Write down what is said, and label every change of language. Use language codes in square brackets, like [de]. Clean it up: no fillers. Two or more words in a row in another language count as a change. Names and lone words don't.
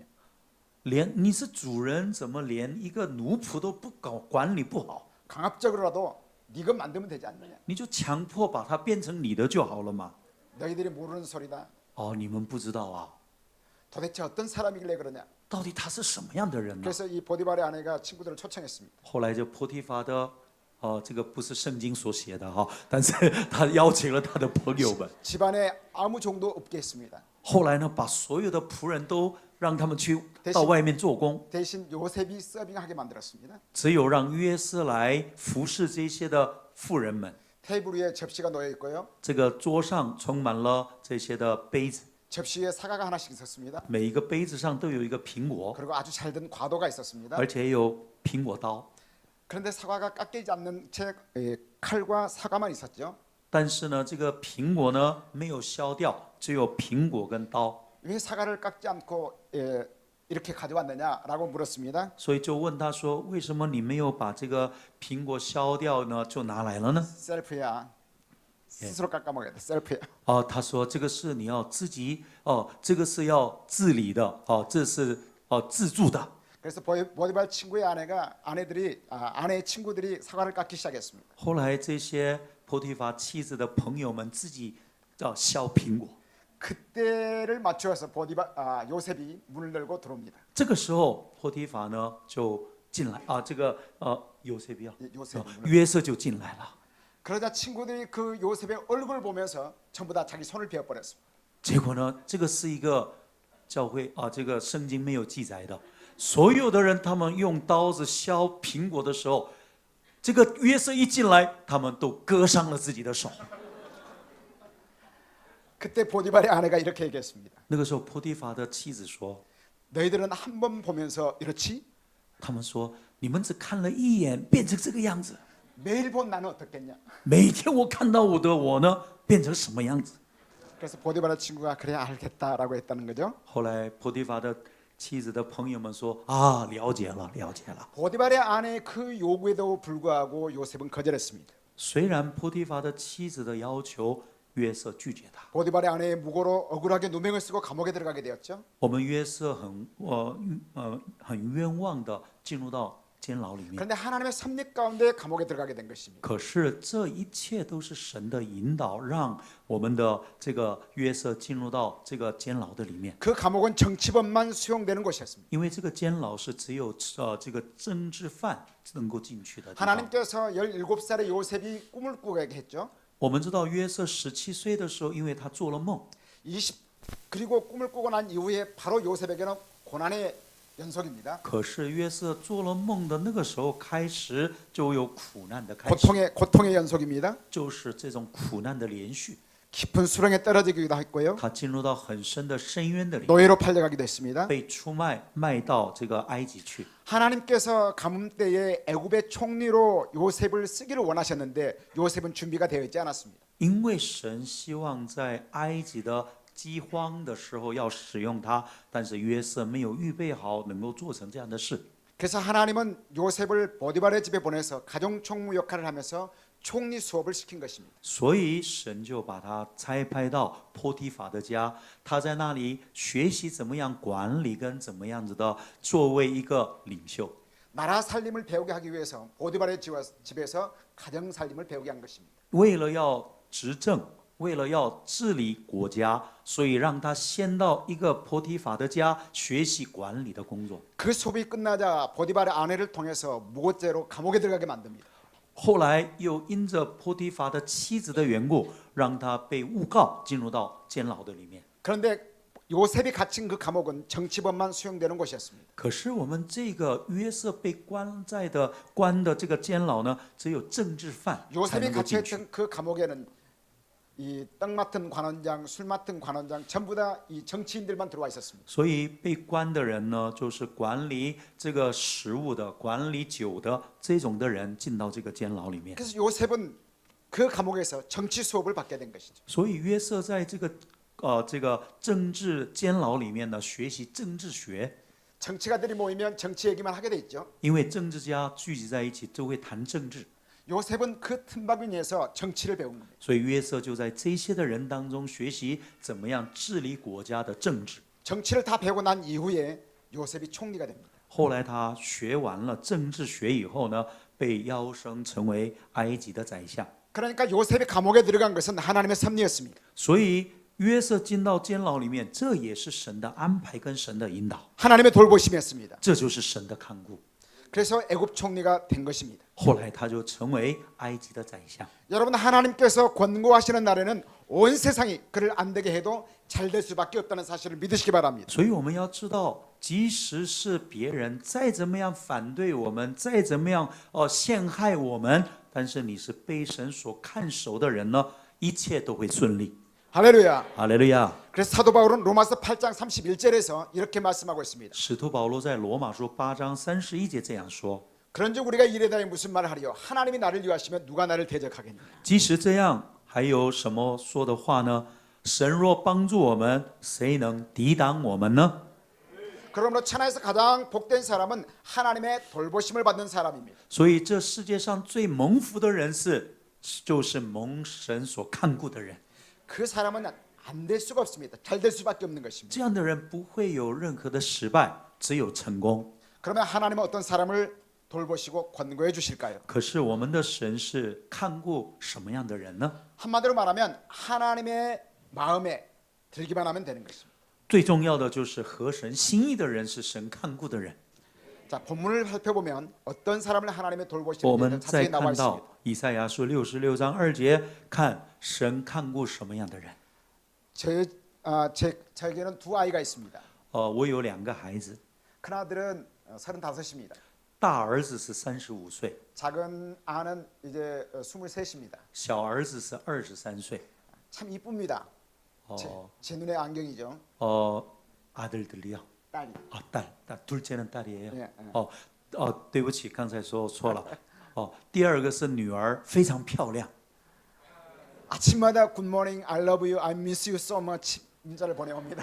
[zh] 连你是主人，怎么连一个奴仆都不管理不好？ [ko] 강압적으로라도 네가 만들면 되지 않느냐? [zh] 你就强迫把它变成你的就好了嘛。 [ko] 너희들이 모르는 소리다. [zh] 哦，你们不知道啊， [ko] 도대체 어떤 사람이길래 그러냐? [zh] 到底他是什么样的人呢？ [ko] 그래서 이 보디발의 아내가 친구들을 초청했습니다. [zh] 后来就波提乏的，这个不是圣经所写的哈，但是他邀请了他的朋友们。 [ko] 집안에 아무 종도 없게 했습니다. [zh] 后来呢，把所有的仆人都让他们去到外面做工， [ko] 대신 요셉이 서빙하게 만들었습니다. [zh] 只有让约瑟来服侍这些的妇人们。 [ko] 테이블 위에 접시가 놓여 있고요. [zh] 这个桌上充满了这些的杯子， [ko] 접시 위에 사과가 하나씩 있었습니다. [zh] 每一个杯子上都有一个苹果， [ko] 그리고 아주 잘 든 과도가 있었습니다. [zh] 而且有苹果刀。 [ko] 그런데 사과가 깎이지 않는 채 칼과 사과만 있었죠. [zh] 但是呢，这个苹果呢没有削掉，只有苹果跟刀。 [ko] 왜 사과를 깎지 않고 이렇게 가져왔느냐라고 물었습니다. [zh] 所以就问他说：“为什么你没有把这个苹果削掉呢？就拿来了呢 [ko] 셀프야. 스스로 깎아 먹어야 돼. 셀프야. ？” [zh] 他说：“这个是你要自己这个是要自理的这是自助的。 [ko] 그래서 보디발 친구의 아내의 친구들이 사과를 깎기 시작했습니다. [zh] 后来这些波提乏妻子的朋友们自己削苹果。 [ko] 그때를 맞추어서 요셉이 문을 열고 들어옵니다. [zh] 这个时候波提乏呢就进来这个 [ko] 요셉이 [zh] 约瑟就进来了。 [ko] 그러자 친구들이 그 요셉의 얼굴을 보면서 전부 다 자기 손을 베어 버렸습니다. [zh] 结果呢，这个是一个教会这个圣经没有记载的。所有的人他们用刀子削苹果的时候，这个约瑟一进来，他们都割伤了自己的手。 [ko] 그때 보디발의 아내가 이렇게 얘기했습니다. [zh] 那个时候，波提乏的妻子说 [ko] 너희들은 한 번 보면서 이렇지? [zh] 他们说你们只看了一眼，变成这个样子。 [ko] 매일 본 나는 어떻겠냐? [zh] 每天我看到我呢，变成什么样子？ [ko] 그래서 보디발의 친구가 그래 알겠다라고 했다는 거죠. [zh] 后来波提乏的妻子的朋友们说了解了，了解了。 [ko] 보디발의 아내의 그 요구에도 불구하고 요셉은 거절했습니다. [zh] 虽然波提乏的妻子的要求，约瑟拒绝他。 [ko] 보디발의 아내의 무고로 억울하게 누명을 쓰고 감옥에 들어가게 되었죠. [zh] 我们约瑟很冤枉的进入到监牢里面。 [ko] 그런데 하나님의 섭리 가운데 감옥에 들어가게 된 것입니다. [zh] 可是这一切都是神的引导，让我们的这个约瑟进入到这个监牢的里面。 [ko] 그 감옥은 정치범만 수용되는 곳이었습니다. [zh] 因为这个监牢是只有这个政治犯能够进去的地方。 [ko] 하나님께서 17살의 요셉이 꿈을 꾸게 했죠. [zh] 我们知道约瑟17岁的时候，因为他做了梦， [ko] 그리고 꿈을 꾸고 난 이후에 바로 요셉에게는 고난의 연속입니다. [zh] 可是约瑟做了梦的那个时候开始，就有苦难的开始， [ko] 고통의 연속입니다. [zh] 就是这种苦难的连续。 [ko] 깊은 수렁에 떨어지기도 했고요. [zh] 他进入到很深的深渊的里面， [ko] 노예로 팔려가기도 했습니다. [zh] 被出卖到这个埃及去。 [ko] 하나님께서 가뭄 때에 애굽의 총리로 요셉을 쓰기를 원하셨는데 요셉은 준비가 되어 있지 않았습니다. [zh] 因为神希望在埃及的饥荒的时候要使用他，但是约瑟没有预备好，能够做成这样的事。 [ko] 그래서 하나님은 요셉을 보디발의 집에 보내서 가정총무 역할을 하면서 총리 수업을 시킨 것입니다. [zh] 所以神就把他差派到波提法的家，他在那里学习怎么样管理跟怎么样子的作为一个领袖。 [ko] 나라 살림을 배우게 하기 위해서 보디발의 집에서 가정 살림을 배우게 한 것입니다. [zh] 为了要执政，为了要治理国家，所以让他先到一个波提法的家学习管理的工作。 [ko] 그 수업이 끝나자 보디발의 아내를 통해서 무고죄로 감옥에 들어가게 만듭니다. [zh] 后来又因着波提法的妻子的缘故，让他被诬告进入到监牢的里面。 [ko] 그런데 요셉이 갇힌 그 감옥은 정치범만 수용되는 곳이었습니다. [zh] 可是我们这个约瑟被关的这个监牢呢，只有政治犯才 [ko] 요셉이 [zh] 能够进去。 [ko] 갇혀있던 그 감옥에는 이 떡 맡은 관원장, 술 맡은 관원장 전부 다 이 정치인들만 들어와 있었습니다. [zh] 所以被关的人呢，就是管理这个食物的、管理酒的这种的人进到这个监牢里面。 [ko] 그래서 요셉은 그 감옥에서 정치 수업을 받게 된 것이죠. [zh] 所以约瑟在这个政治监牢里面呢，学习政治学。 [ko] 정치가들이 모이면 정치 얘기만 하게 돼 있죠. [zh] 因为政治家聚集在一起，就会谈政治。 [ko] 요셉은 그 틈바구니에서 정치를 배운 겁니다. [zh] 所以约瑟就在这些的人当中学习怎么样治理国家的政治。 [ko] 정치를 다 배우고 난 이후에 요셉이 총리가 됩니다. [zh] 后来他学完了政治学以后呢，被邀升成为埃及的宰相。 [ko] 그러니까 요셉이 감옥에 들어간 것은 하나님의 섭리였습니다. [zh] 所以约瑟进到监牢里面，这也是神的安排跟神的引导， [ko] 하나님의 돌보심이었습니다. [zh] 这就是神的看顾。 [ko] 그래서 애굽 총리가 된 것입니다. [zh] 后来他就成为埃及的宰相。 [ko] 여러분 하나님께서 권고하시는 날에는 온 세상이 그를 안 되게 해도 잘 될 수밖에 없다는 사실을 믿으시기 바랍니다. [zh] 所以我们要知道，即使是别人再怎么样反对我们，再怎么样陷害我们，但是你是被神所看守的人呢，一切都会顺利。 [ko] 할렐루야. [zh] 哈利路亚！ [ko] 그래서 사도 바울은 로마서 8장 31절에서 이렇게 말씀하고 있습니다. [zh] 使徒保罗在罗马书8章31节这样说： [ko] 그런즉 우리가 이래다에 무슨 말을 하리요? 하나님이 나를 위하시면 누가 나를 대적하겠느냐? [zh] 即使这样，还有什么说的话呢？神若帮助我们，谁能抵挡我们呢？ [ko] 그러므로 천하에서 가장 복된 사람은 하나님의 돌보심을 받는 사람입니다. [zh] 所以这世界上最蒙福的人就是蒙神所看顾的人。 [ko] 그 사람은 안 될 수가 없습니다. 잘 될 수밖에 없는 것입니다. [zh] 这样的人不会有任何的失败，只有成功。 [ko] 그러면 하나님은 어떤 사람을 돌보시고 권고해 주실까요? [zh] 可是我们的神是看顾什么样的人呢？ [ko] 한마디로 말하면 하나님의 마음에 들기만 하면 되는 것입니다. [zh] 最重要的就是合神心意的人是神看顾的人。 [ko] 자, 본문을 살펴보면 어떤 사람을 하나님의 [zh] 我 [ko] 돌보시는 [zh] 们 [ko] 데는 [zh] 再 [ko] 자세히 나와 [zh] 看 [ko] 있습니다. [zh] 到以赛亚书66章2节，看神看顾什么样的人。 [ko] 저에게는 두 아이가 있습니다. [zh] 我有2个孩子， [ko] 큰아들은 35입니다. [zh] 大儿子是35岁， [ko] 작은 아는 이제 23입니다. [zh] 小儿子是23岁。 [ko] 참 이쁩니다. 제 눈에 안경이죠. 아들들이요. 딸이. 딸, 둘째는 딸이에요. 예, 예. [zh] 对不起，刚才说错了。第二个是女儿，非常漂亮。 [ko] 아침마다 [en] Good morning, I love you, I miss you so much [ko] 문자를 보내옵니다.